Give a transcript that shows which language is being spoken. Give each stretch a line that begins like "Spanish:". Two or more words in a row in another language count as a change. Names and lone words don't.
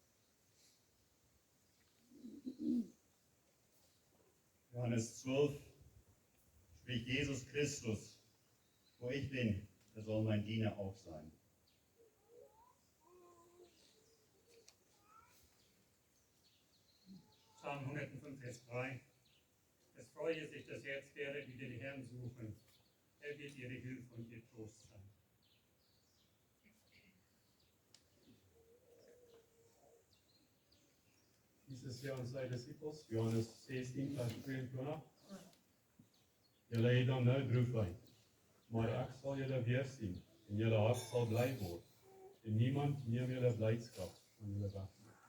German: Johannes 12 spricht Jesus Christus: "Wo ich bin, da soll mein Diener auch sein." Psalm 105, Vers 3. Es freue sich das Herz derer, die den Herrn suchen. Er wird ihre Hilfe und ihr Trost sein.
Afrikaans: Jesus sê aan sy disippels, Johannes 16 vers 22, julle het dan nou droefheid, maar ek sal julle weer sien, en julle hart sal bly word, en niemand neem julle blydskap van julle weg nie.